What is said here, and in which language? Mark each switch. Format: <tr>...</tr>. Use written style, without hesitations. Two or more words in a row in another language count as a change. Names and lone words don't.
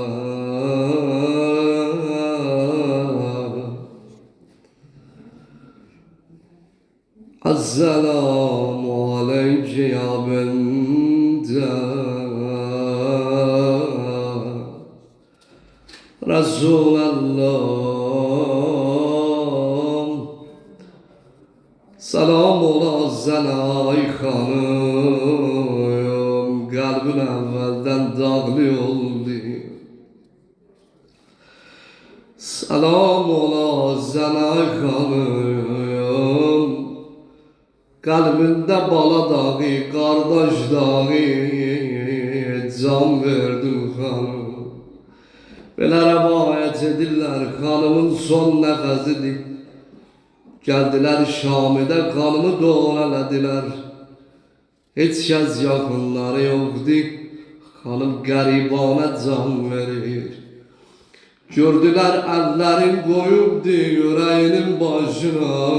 <ar>السلام عليك يا بنت رسول الله</ar> <tr>Selam ola sana ay hanım Kalbin evvelden dağlı oldu Selam ola sana ay hanım Kalbinde bala dağı, kardeş dağı Can verdim</tr> <az>hanım Belə rəvayət edirlər Xanımın son nəfəsidir Gəldilər Şamidə Xanımı doğru elədilər Heç kəs yaxınları yoxdur Xanım qəribanə can verir Gördülər əllərin qoyubdur Yüreğinin başına</az>